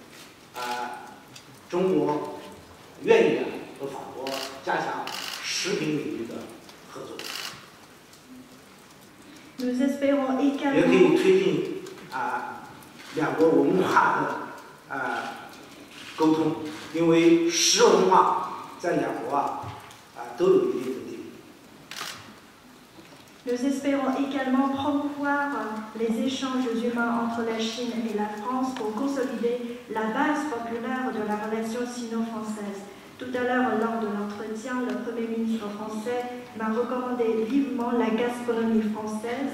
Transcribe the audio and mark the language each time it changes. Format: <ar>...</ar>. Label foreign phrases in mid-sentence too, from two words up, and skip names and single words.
<zh>中国愿意和法国加强食品领域的合作。</zh> <fr>Nous espérons</fr> <zh>也可以推进两国文化的沟通，因为食文化在两国都有一定的地位。</zh> <fr>Nous espérons également promouvoir les échanges humains entre la Chine et la France pour consolider la base populaire de la relation sino-française. Tout à l'heure, lors de l'entretien, le Premier ministre français m'a recommandé vivement la gastronomie française.</fr>